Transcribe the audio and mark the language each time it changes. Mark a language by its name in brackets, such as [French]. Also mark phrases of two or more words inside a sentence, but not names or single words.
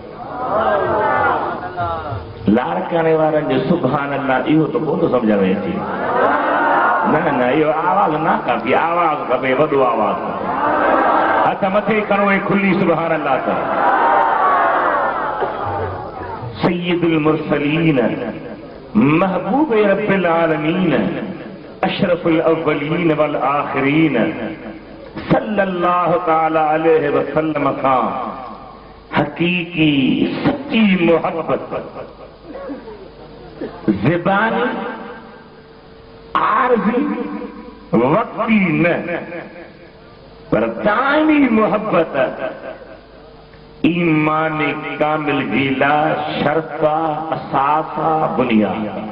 [Sindhi] लाड़काणे वारनि जो [Arabic] سبحان الله [Sindhi] इहो त कोन सम्झ में अचे। न इहो आवाज़ न काफ़ी, आवाज़ खपे, वॾो आवाज़। हथ मथे करो ऐं खुली [Arabic] سبحان الله [Sindhi] करो। [Arabic] سيد المرسلين محبوب رب العالمين أشرف الأولين والآخرين صلى الله تعالى عليه وسلم [Sindhi] खां हकीकी सच्ची मोहब्बत ज़बानी आरज़ी वक्ती न पर दाइमी मोहब्बत ईमान कामिल जी लाइ शर्त असासा बुनियाद।